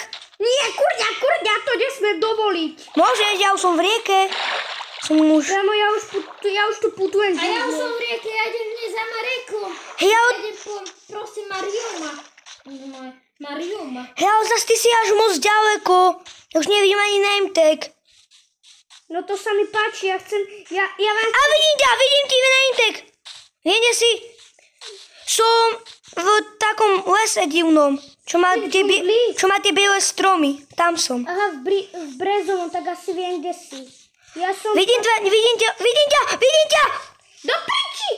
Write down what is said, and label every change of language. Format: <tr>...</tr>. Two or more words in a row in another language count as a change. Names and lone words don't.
<sk>Nie, kurňa, to nesmiem dovoliť. Môžeš, ja už som v rieke. Som muž. Kamo, ja už tu putujem. A ja už som v rieke, ja idem dnes za Marekom. Hej, Ja idem prosím Marioma. Marioma. hej, ale zase ty si až moc ďaleko. Ja už nevidím ani</sk> <en>name tag.</en> <sk>No to sa mi páči, ja chcem, ja vám... A vidím ti</sk> <en>name tag.</en> <sk>Viete si, som v takom lese divnom, čo má tie biele stromy. Tam som. Aha, v Brezovom, tak asi viem, kde si. Ja som... Vidím ťa. Do piči!</sk>